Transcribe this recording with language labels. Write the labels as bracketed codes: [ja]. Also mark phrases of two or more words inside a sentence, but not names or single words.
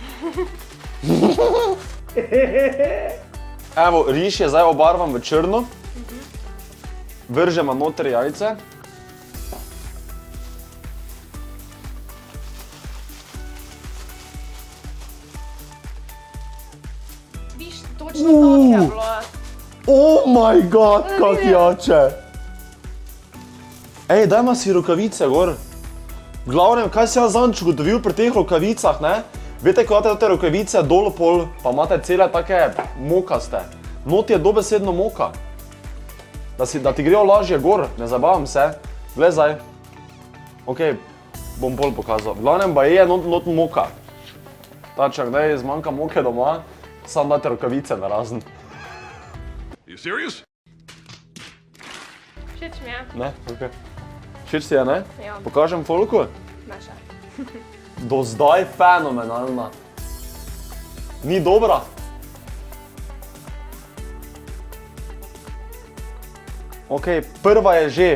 [sl] Evo, riž je zdaj obarvan v črno. Vržemo noter jajce. Viš, točno tako je bilo. [en] Oh my god, [sl] kak Vidi. jače. Ej, dajma si rokavice gor. V glavnem, kaj si jaz zanč ugotovil pri teh rokavicah, ne? Vete, ko imate te rokavice dol pol, pa imate cele take mokaste. Not je dobesedno moka. Da ti grejo lažje gor, ne zabavam se. Glej zdaj. Ok, bom pol pokazal. V glavnem pa je not moka. Tačak, daj, zmanjka moke doma, sam date rokavice narazen. [en] You serious? [sl] Všeč mi je. Ne, ok. Všeč si je, ne? Ja. Pokažem folku? Ne še. Do zdaj fenomenalna. Ni dobra? Ok, prva je že.